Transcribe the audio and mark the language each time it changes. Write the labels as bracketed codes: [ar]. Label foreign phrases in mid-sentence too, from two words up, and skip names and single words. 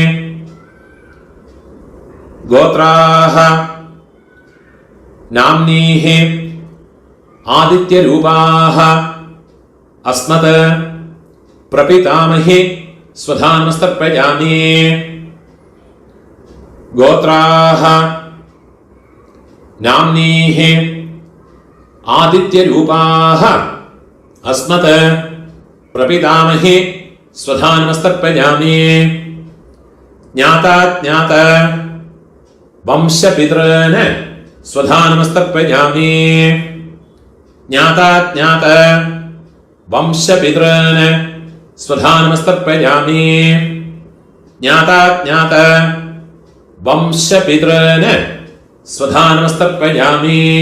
[sa] ഗോത്രാഹ നാംനീഹേ ആദിത്യരൂപാഹ അസ്മത് പ്രപിതാമഹേ സ്വധാനമസ്തർപ്പയാമി. ഗോത്രാഹ നാംനീഹേ ആദിത്യരൂപാഹ അസ്മത് പ്രപിതാമഹേ स्वधानमस्तर्पयामि ज्ञाताज्ञात वंशपितॄन् स्वधानमस्तर्पयामि ज्ञाताज्ञात वंशपितॄन् स्वधानमस्तर्पयामि ज्ञाताज्ञात वंशपितॄन् स्वधानमस्तर्पयामि